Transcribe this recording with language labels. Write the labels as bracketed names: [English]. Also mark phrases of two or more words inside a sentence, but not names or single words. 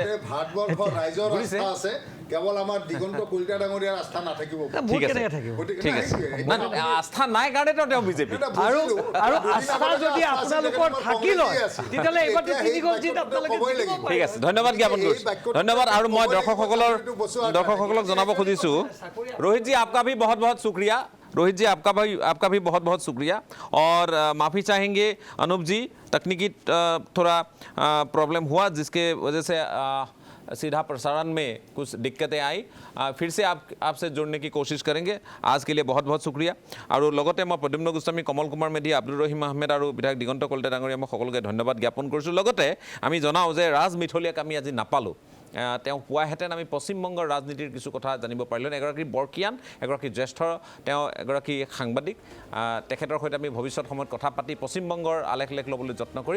[Assamese] ভাৰতবৰ্ষৰ ৰাইজৰ আস্থা আছে, কেৱল আমাৰ দিগন্ত কলিতা ডাঙৰীয়াৰ আস্থা নাথাকিব। মোৰ কেনেকৈ থাকিব? ঠিক আছে, আস্থা নাই কাৰণেতো তেওঁ বিজেপি। আৰু আস্থা যদি আপোনালোকৰ থাকি লয় তেতিয়াহ'লে এইবাৰতো 3 গ'ল জিত আপোনালোকে জিকিব পাৰে। ঠিক আছে, ধন্যবাদ জ্ঞাপন কৰিছোঁ, ধন্যবাদ। আৰু মই দৰ্শকসকলক জনাব খুজিছোঁ, [Hindi] रोहित जी आपका भी बहुत बहुत शुक्रिया। रोहित जी आपका भी बहुत बहुत शुक्रिया और माफ़ी चाहेंगे अनूप जी, तकनीकी थोड़ा प्रॉब्लम हुआ जिसके वजह से सीधा प्रसारण में कुछ दिक्कतें आई। फिर से आपसे जुड़ने की कोशिश करेंगे। आज के लिए बहुत बहुत शुक्रिया। [Assamese] और লগতে মই प्रद्युम्न गोस्वामी, कमल कुमार मेधि, আব্দুল ৰহিম আহমেদ আৰু বিধায়ক দিগন্ত কলিতা ডাঙৰীয়া মই সকলোকে ধন্যবাদ জ্ঞাপন কৰিছোঁ। লগতে আমি জনাওঁ যে ৰাজ মিথলিয়াক আমি আজি নাপালোঁ। তেওঁ পোৱাহেঁতেন আমি পশ্চিমবংগৰ ৰাজনীতিৰ কিছু কথা জানিব পাৰিলোঁ। এগৰাকী বৰকিয়ান, এগৰাকী জ্যেষ্ঠ, তেওঁ এগৰাকী সাংবাদিক। তেখেতৰ সৈতে আমি ভৱিষ্যত সময়ত কথা পাতি পশ্চিমবংগৰ আলেখ লেখ ল'বলৈ যত্ন কৰিম।